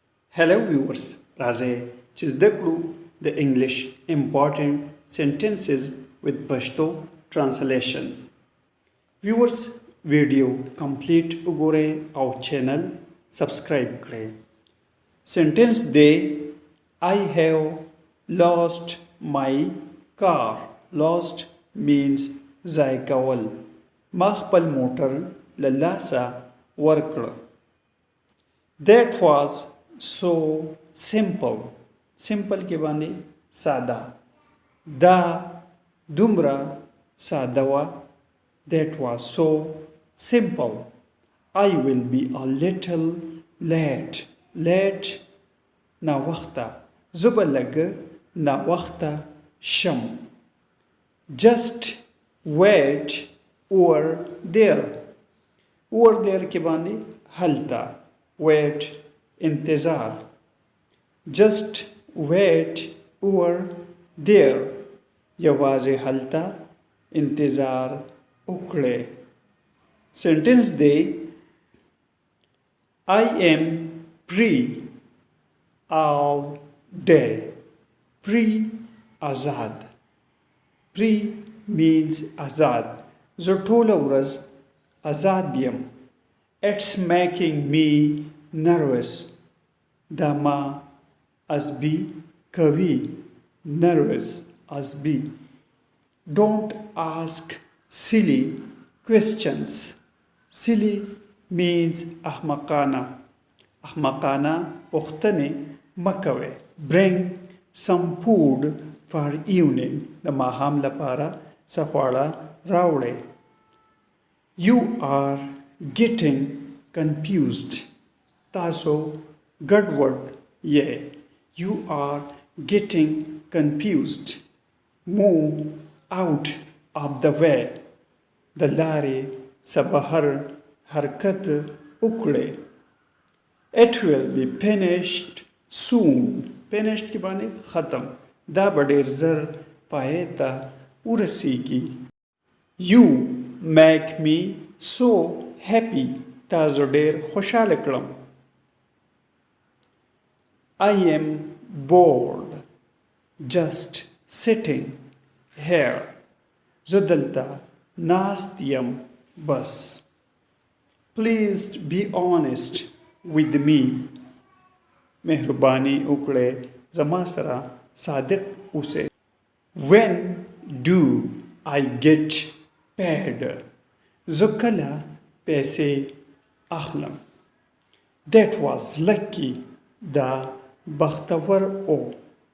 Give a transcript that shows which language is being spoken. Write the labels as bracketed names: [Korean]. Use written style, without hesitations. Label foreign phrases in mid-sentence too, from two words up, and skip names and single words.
[English] Hello viewers, [Pashto] راځئ چې زده کړو د انګلیش [English] important sentences with Pashto translations. Viewers video complete [Pashto] وګورئ او [English] channel subscribe کړئ. Sentence دی I have lost my car. Lost means [Pashto] ضایع کول. ما خپل موټر له لاسه ورکړ. [English] That was so simple. [Pashto] Simple کې باندې ساده. دا دومره ساده وه. [English] That was so simple. I will be a little late. [Pashto] Late ناوخته. زه به لږ ناوخته شم. [English] Just wait over there. Over there [Pashto] کې باندې هلته. [English] Wait انتظار. Just wait over there. [Pashto] یوازې هلته انتظار وکړئ. [English] Sentence دی I am free all day. Free آزاد. Free means آزاد. [Pashto] زه ټوله ورځ آزاد یم. [English] It's making me nervous. [Pashto] دا ما عصبي کوي. [English] Nervous عصبي. Don't ask silly questions. Silly means احمقانه. [Pashto] احمقانه پوښتنې مه کوئ. [English] Bring some food for evening. [Pashto] د ماښام لپاره څه خواړه راوړئ. [English] You are getting confused. [Pashto] تاسو ګډوډ یې. [English] You are getting confused. Move out of the way. [Pashto] د لارې څخه بهر حرکت وکړئ. [English] It will be finished soon. [Pashto] Finished کې باندې ختم. دا به ډېر زر پای ته ورسیږي. [English] You make me so happy. [Pashto] تاسو ډېر خوشاله کړم. [English] I am bored just sitting here. [Pashto] زه دلته ناست یم بس. [English] Please be honest with me. [Pashto] مهرباني وکړئ زما سره صادق اوسئ. [English] When do I get paid? [Pashto] زه کله پیسې اخلم. [English] That was lucky. [Pashto] دا بختور او